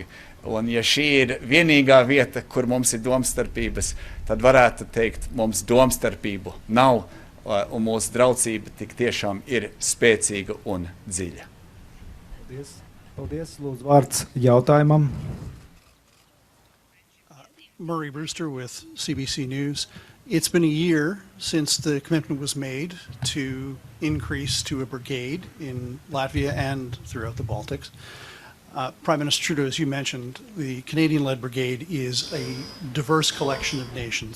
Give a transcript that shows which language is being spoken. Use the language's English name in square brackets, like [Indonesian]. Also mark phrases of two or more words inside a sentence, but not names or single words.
[Latvian] Un ja šī ir vienīgā vieta, kur mums ir domstarpības, tad varētu teikt, mums domstarpību nav, un mūsu draudzība tik tiešām ir spēcīga un dziļa. Paldies. Paldies. Lūdzu, vārds jautājumam. [English] Murray Brewster with CBC News. It's been a year since the commitment was made to increase to a brigade in Latvia and throughout the Baltics. Prime Minister Trudeau, as you mentioned, the Canadian-led brigade is a diverse collection of nations.